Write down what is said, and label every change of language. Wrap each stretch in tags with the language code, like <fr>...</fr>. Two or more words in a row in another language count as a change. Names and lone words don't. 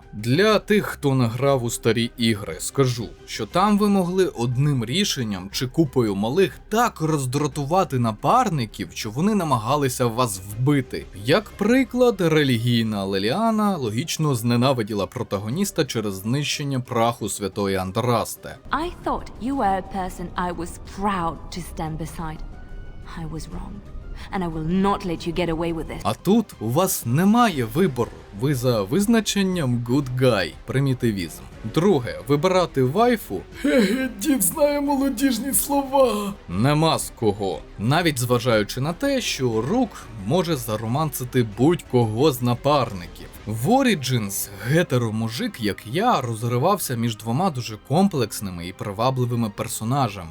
<uk>Для тих, хто награв у старі ігри, скажу, що там ви могли одним рішенням чи купою малих так роздратувати напарників, що вони намагалися вас вбити. Як приклад, релігійна Леліана логічно зненавиділа протагоніста через знищення праху святої Андрасте.</uk> <en>I thought you were a person I was proud to stand beside. I was wrong. And I will not let you get away with it.</en> <uk>А тут у вас немає вибору. Ви за визначенням</uk> <en>good guy,</en> <uk>примітивізм. Друге, вибирати вайфу. Дід знає молодіжні слова. Нема з кого. Навіть зважаючи на те, що Рук може заромансити будь-кого з напарників. В Origins гетеромужик, як я, розривався між двома дуже комплексними і привабливими персонажами.</uk>